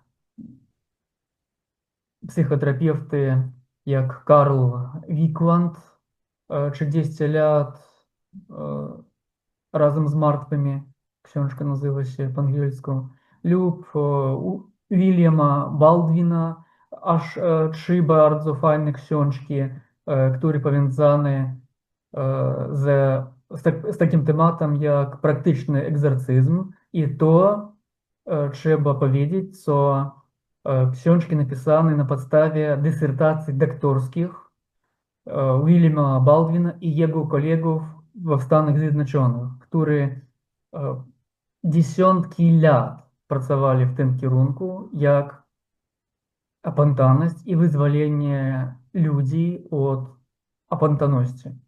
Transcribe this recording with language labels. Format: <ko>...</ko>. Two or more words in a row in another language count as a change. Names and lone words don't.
<pl>psychoterapeuty jak Karl Wikland, 30 lat razem z martwymi, książka nazywa się po angielsku, lub Williama Baldwina, aż 3 bardzo fajne książki, które powiązane ze</pl> <uk>з таким тематом, як практичний екзорцизм, і то</uk> <pl>trzeba powiedzieć, co książki napisane na podstawie dysertacji doktorskich Williama Baldwina i jego kolegów w Stanach Zjednoczonych, którzy dziesiątki lat pracowali w tym kierunku, jak opętaność i wyzwolenie ludzi od opętaności.</pl>